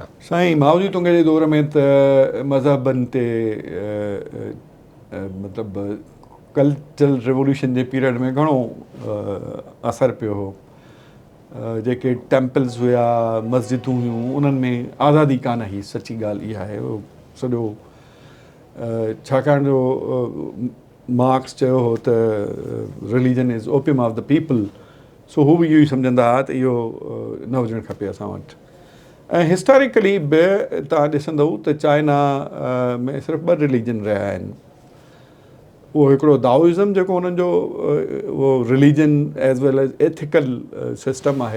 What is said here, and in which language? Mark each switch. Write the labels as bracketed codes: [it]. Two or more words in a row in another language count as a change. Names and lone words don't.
[sd] साईं माओ जी तुंगे जे दौर में त मज़हबनि ते मतिलबु [en] cultural revolution [sd] जे पीरियड में घणो असरु पियो हो। जेके टेम्पल्स हुया, मस्जिदूं हुयूं, उन्हनि में आज़ादी कान हुई। सची ॻाल्हि इहा आहे। उहो सॼो छाकाणि जो मार्क्स चयो हो त [en] religion is opium of the people, [sd] सो हू बि इहो ई सम्झंदा हुआ त इहो न हुजणु खपे असां वटि। ऐं हिस्टोरिकली बि तव्हां ॾिसंदव त चाइना में सिर्फ़ु 2 रिलीजन रहिया आहिनि। उहो हिकिड़ो दाओइज़म जेको हुननि जो उहो [en] religion as well as ethical system [sd] आहे।